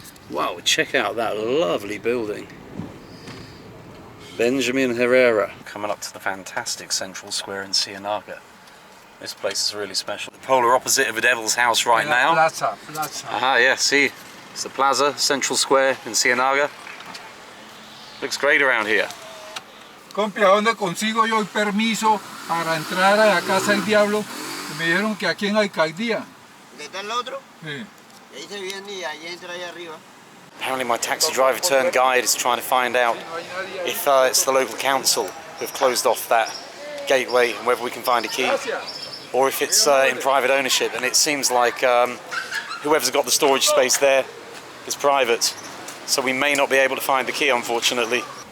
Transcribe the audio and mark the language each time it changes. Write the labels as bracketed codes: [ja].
[en] Wow, check out that lovely building. Benjamin Herrera. Coming up to the fantastic central square in Ciénaga. This place is really special. The polar opposite of the devil's house right now. [es] Plaza. [en] Aha, yeah, see, it's the plaza, central square in Ciénaga. Looks great around here. [es] Compi, ¿a dónde consigo yo el permiso para entrar a la casa del diablo? Me dijeron que aquí en la alcaldía. ¿De está el otro? Sí. Ahí se viene y ahí entra allá arriba. [en] Apparently my taxi driver turned guide is trying to find out if it's the local council who've closed off that gateway and whether we can find a key, or if it's in private ownership. And it seems like whoever's got the storage space there is private, so we may not be able to find the key, unfortunately.